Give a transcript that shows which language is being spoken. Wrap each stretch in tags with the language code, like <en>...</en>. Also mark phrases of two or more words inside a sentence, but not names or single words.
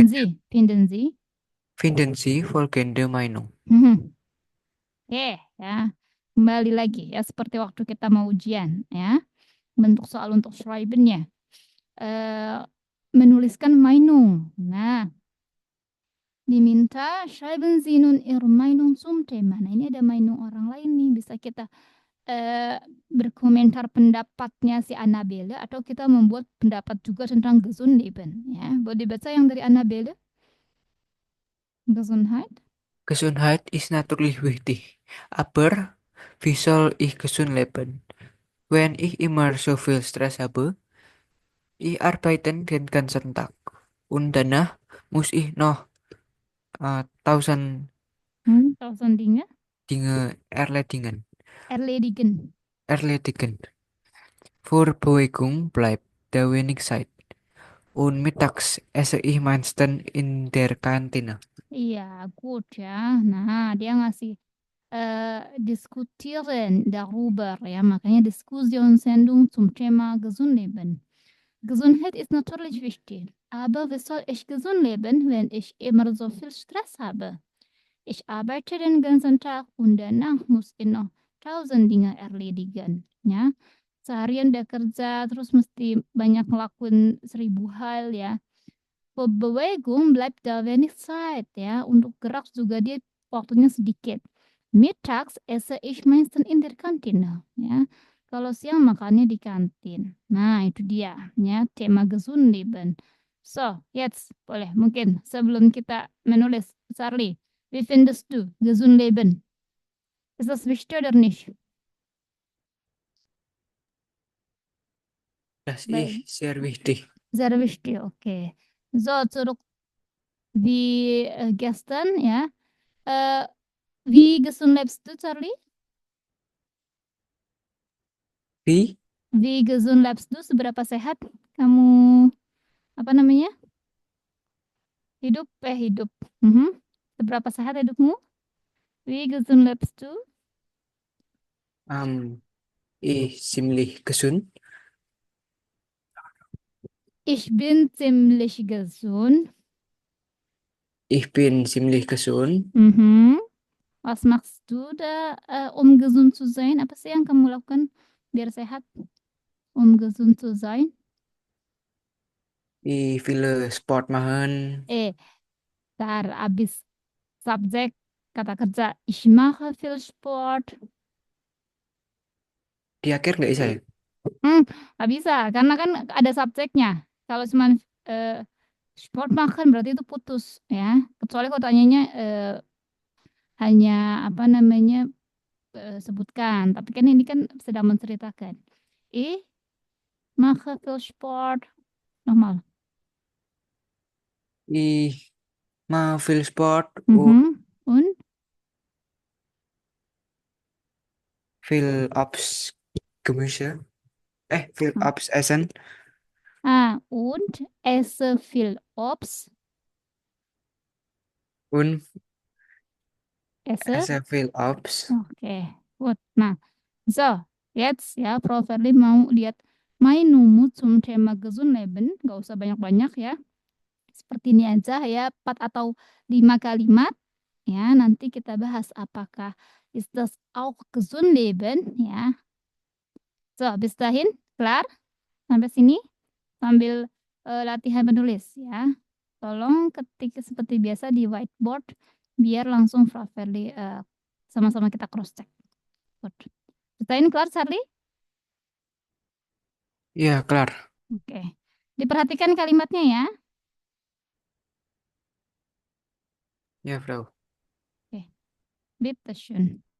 <de>folgende, Sie. Finden Sie. finden Sie folgende Meinung.</de> <id>Mhm. Oke, ya. Kembali lagi ya seperti waktu kita mau ujian ya. Bentuk soal untuk schreiben-nya. Eh, menuliskan Meinung. Nah, diminta</id> <de>schreiben Sie nun Ihre Meinung zum Thema.</de> <id>Nah, ini ada Meinung orang lain nih. Bisa kita berkomentar pendapatnya si Annabelle atau kita membuat pendapat juga tentang Gesundleben. Ya, boleh dibaca yang dari Annabelle?</id> <de>Gesundheit. Gesundheit ist natürlich wichtig, aber wie soll ich gesund leben, wenn ich immer so viel Stress habe? Ich arbeite den ganzen Tag und danach muss ich noch 1000 Tausend Dinge Dinge erledigen. erledigen. Für Bewegung bleibt da wenig Zeit. Und mittags esse ich meistens in der Kantine.</de> <id>Iya, good ya. Nah, dia ngasih</id> <de>diskutieren darüber, ja,</de> <id>makanya</id> <de>Diskussionssendung zum Thema Gesundleben. Gesundheit ist natürlich wichtig, aber wie soll ich gesund leben, wenn ich immer so viel Stress habe? Ich arbeite den ganzen Tag und danach muss ich noch tausend Dinge erledigen,</de> <id>ya. Seharian dia kerja, terus mesti banyak ngelakuin 1000 hal ya.</id> <de>Bewegung bleibt da wenig Zeit,</de> <id>ya. Untuk gerak juga dia waktunya sedikit.</id> <de>Mittags esse ich meistens in der Kantine,</de> <id>ya. Kalau siang makannya di kantin. Nah, itu dia, ya, tema</id> <de>gesund leben. So, jetzt</de> <id>boleh mungkin sebelum kita menulis, Charlie,</id> <de>wie findest du gesund leben? Ist das wichtig oder nicht? Das</de> <id>Baik.</id> <de>ist sehr wichtig. Sehr wichtig, okay. So, zurück die gestern, ja. Äh, Wie gesund lebst du, Charlie? Wie? Wie gesund lebst du?</de> <id>Seberapa sehat kamu, apa namanya? Hidup. Mhm. Seberapa sehat hidupmu?</id> <de>Wie gesund lebst du? Ziemlich gesund. Ich bin ziemlich gesund. Ich bin ziemlich gesund. Mhm. Was machst du da, um gesund zu sein?</de> <id>Apa sih yang kamu lakukan biar sehat,</id> <de>gesund zu sein? Ich will Sport machen.</de> <id>Eh, tar abis subjek kata kerja.</id> <de>Ich mache viel Sport.</de> <id>Di akhir nggak bisa ya? Hmm, nggak bisa, karena kan ada subjeknya. Kalau cuma eh, sport makan berarti itu putus ya. Kecuali kalau tanyanya hanya apa namanya sebutkan. Tapi kan ini kan sedang menceritakan.</id> <de>Ich mache viel Sport. Nochmal. Ich mache viel Sport und Mhm. Und? viel Obst, Gemüse. Viel Ah, Obst essen und esse viel Obst. und Esse. esse viel Obst. Oke, gut. Nah, so, jetzt ya, Prof.</de> <id>Verli mau lihat</id> <de>meine Nummer zum Thema Gesundleben.</de> <id>Nggak usah banyak-banyak ya. Seperti ini aja ya, 4 atau 5 kalimat. Ya, nanti kita bahas apakah</id> <de>ist das auch Gesundleben</de> <id>ya.</id> <de>So, bis dahin, klar?</de> <id>Sampai sini sambil latihan menulis ya. Tolong ketik seperti biasa di whiteboard biar langsung Prof. Verli sama-sama kita</id> <en>cross check.</en> <id>Good.</id> <de>Bis dahin, klar, Charlie?</de> <id>Ya, kelar. Oke. Diperhatikan kalimatnya ya. Ya, Frau.</id> <de>Oke. Bitteschön.</de>